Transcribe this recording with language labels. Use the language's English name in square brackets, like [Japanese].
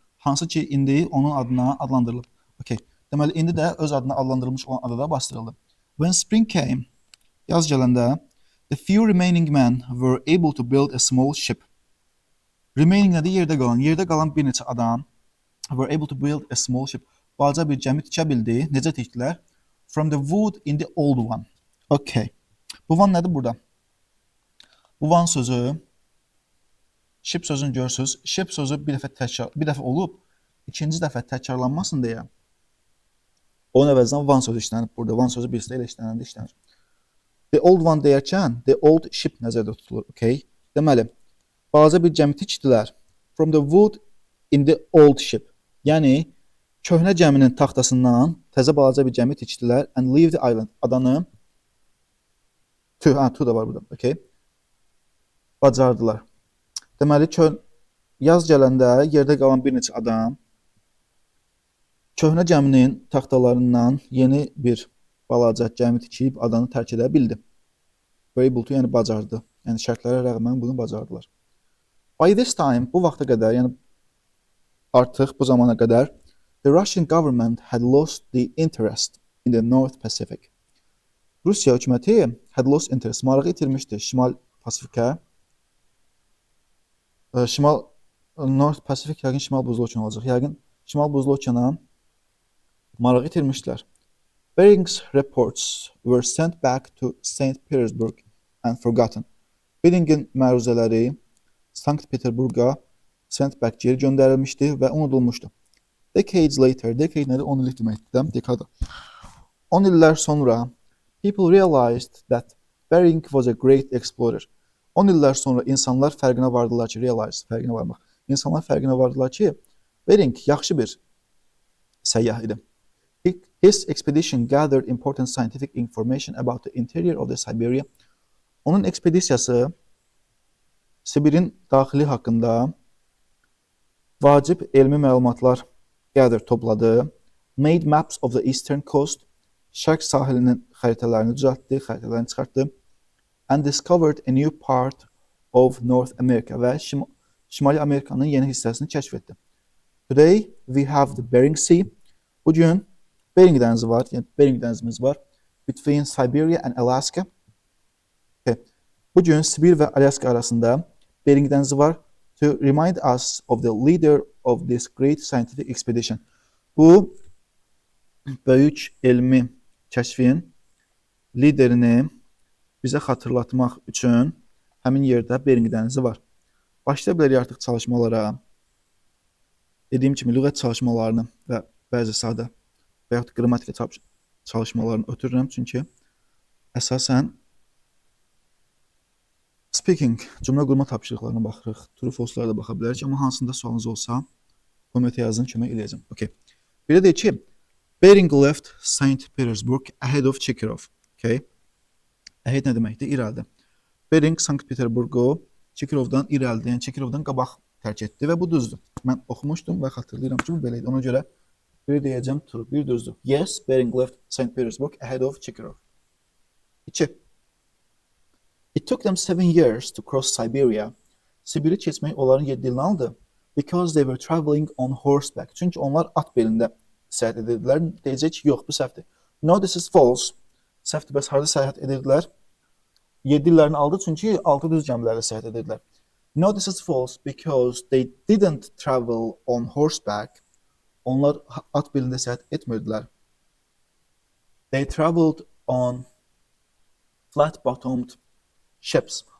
[Azerbaijani] Hansı ki indi onun adına adlandırılıb. [English] Okay. [Azerbaijani] Deməli indi də öz adına adlandırılmış olan adada bastırıldı. [English] When spring came, [Azerbaijani] yaz gələndə, [English] the few remaining men were able to build a small ship. Remaining [Azerbaijani] nədir? Yerdə qalan. Yerdə qalan bir neçə adam [English] were able to build a small ship. [Azerbaijani] Balaca bir gəmi tikə bildi. Necə tikdilər? [English] From the wood in the old one. [Azerbaijani] Okay. Bu van nədir burada? Bu van sözü, ship sözünü görürsünüz. Ship sözü bir dəfə olub, ikinci dəfə təkrarlanmasın deyə. Onun əvəzinə van sözü işlənib burada. Van sözü birisi ilə işlənir. [English] The old one [Azerbaijani] deyərkən, [English] the old ship [Azerbaijani] nəzərdə tutulur. Okay. Deməli, balaca bir gəmi tikdilər. [English] From the wood in the old ship. [Azerbaijani] Yəni, köhnə gəminin taxtasından təzə balaca bir gəmi tikdilər [English] and leave the island. [Azerbaijani] Adanı to da var burada. Okay. Bacardılar. Deməli, yaz gələndə yerdə qalan bir neçə adam köhnə gəminin taxtalarından yeni bir balaca gəmi tikib adanı tərk edə bildi. Able to, yəni bacardı. Yəni şərtlərə rəğmən bunu bacardılar. [English] By this time, [Azerbaijani] bu vaxta qədər, yəni artıq bu zamana qədər, [English] the Russian government had lost the interest in the North Pacific. [Azerbaijani] Rusiya hökuməti [English] had lost interest, [Azerbaijani] marağı itirmişdi Şimal Pasifikə. North Pacific yəqin Şimal Buzlu Okeanı olacaq. Yəqin Şimal Buzlu Okeanı marağı itirmişdilər. [English] Bering's reports were sent back to St. Petersburg and forgotten. [Azerbaijani] Bering'in məruzələri Sankt Peterburg'a [English] sent back [Azerbaijani] geri göndərilmişdi və unudulmuşdu. [English] Decades later, [Azerbaijani] decade nədir? 10 illik deməkdir, dekada. 10 illər sonra [English] people realized that Bering was a great explorer. [Azerbaijani] 10 illər sonra insanlar fərqinə vardılar ki, fərqinə varmaq. İnsanlar fərqinə vardılar ki, Bering yaxşı bir səyyah idi. [English] His expedition gathered important scientific information about the interior of the Siberia. [Azerbaijani] Onun ekspedisiyası Sibirin daxili haqqında vacib elmi məlumatlar topladı. [English] Made maps of the eastern coast. [Azerbaijani] Şərq sahilinin xəritələrini düzəltdi, xəritələrini çıxartdı. [English] And discovered a new part of North America [Azerbaijani] və Şimali Amerikanın yeni hissəsini kəşf etdi. [English] Today we have the Bering Sea. [Azerbaijani] Bugün Bering dənizi var, yəni Bering dənizimiz var. [English] Between Siberia and Alaska. [Azerbaijani] Okay. Bugün Sibir və Alaska arasında Bering dənizi var. [English] To remind us of the leader of this great scientific expedition. [Azerbaijani] Bu böyük elmi kəşfin liderini bizə xatırlatmaq üçün həmin yerdə Bering dənizi var. Başlaya bilərik artıq çalışmalara. Dediyim kimi, lüğət çalışmalarını və bəzi sadə və yaxud qrammatika çalışmalarını ötürürəm, çünki əsasən speaking, cümlə qurma tapşırıqlarına baxırıq, true false-lara da baxa bilərik, amma hansında sualınız olsa, kommentə yazın, kömək eləyəcəm. Okay. Bir də deyək ki, Bering [English] left St. Petersburg ahead of Chekhov. Okay. Ahead [Azerbaijani] nə deməkdir? İrəlidə. Bering Sankt Peterburgu Chekhovdan irəlidə, yəni Chekhovdan qabaq tərk etdi və bu düzdür. Mən oxumuşdum və xatırlayıram ki, bu belə idi. Ona görə bir deyəcəm, true, bir düzdür. [English] Yes, Bering left St. Petersburg ahead of Chekhov. 2. It took them 7 years to cross Siberia. [Azerbaijani] Sibiri keçmək onların 7 ilini aldı. [English] Because they were traveling on horseback. [Azerbaijani] Çünki onlar at belində səyahət edirdilər. Deyəcək ki, yox, bu səhvdir. [English] No, this is false. [Azerbaijani] Səhvdir, bəs harada səyahət edirdilər? 7 illərini aldı, çünki 6 düz gəmilərlə səyahət edirdilər. [English] No, this is false because they didn't travel on horseback. [Azerbaijani] Onlar at belində səyahət etmirdilər. [English] They traveled on flat-bottomed ships.